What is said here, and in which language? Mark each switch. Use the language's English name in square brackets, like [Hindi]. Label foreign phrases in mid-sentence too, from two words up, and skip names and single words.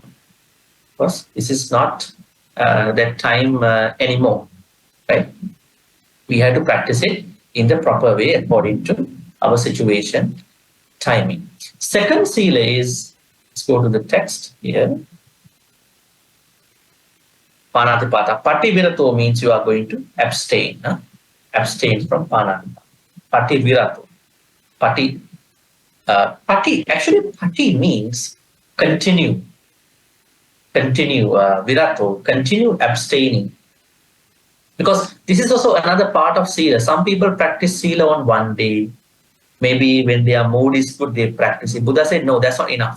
[English] Because this is not that time anymore, right? We have to practice it in the proper way according to our situation, timing. Second sila is, let's go to the text here. Panatipata. Pativirato means you are going to abstain. Huh? Abstain from panatipata. Pativirato. Pati. Pati means continue. Continue, virato, continue abstaining. Because this is also another part of sila. Some people practice sila on one day. Maybe when their mood is good, they practice it. Buddha said, no, that's not enough.